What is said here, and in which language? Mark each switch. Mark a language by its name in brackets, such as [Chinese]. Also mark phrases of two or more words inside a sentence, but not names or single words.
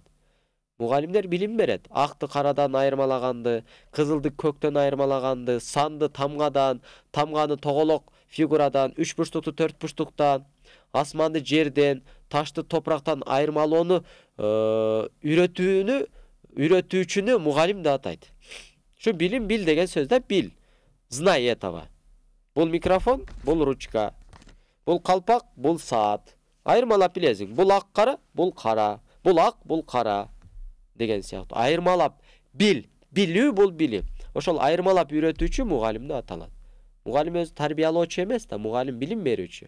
[Kyrgyz] Мугалимдер билим берет. Акты карадан айырмалаганды, кызылды көктөн айырмалаганды, санды тамгадан, тамганы тоголок фигурадан, 3 бурчтукту 4 бурчтуктан, асманды жерден, ташты топурактан айырмалоону үйрөтүүчүнү мугалим деп атайт. [Turkish] Şu bilim bil [Kyrgyz] деген söz да, [Russian] bil. Знай этого. [Kyrgyz] Бул микрофон, бул ручка. Бул калпак, бул саат. Айырмалап билесиң. Бул ак кара, бул кара. Бул ак, бул кара деген сыяктуу. Айырмалап бил. Билүү бул билим. Ошол айырмалап үйрөтүүчү мугалим деп аталат. Мугалим өзү тарбиялоочу эмес да, мугалим билим берүүчү.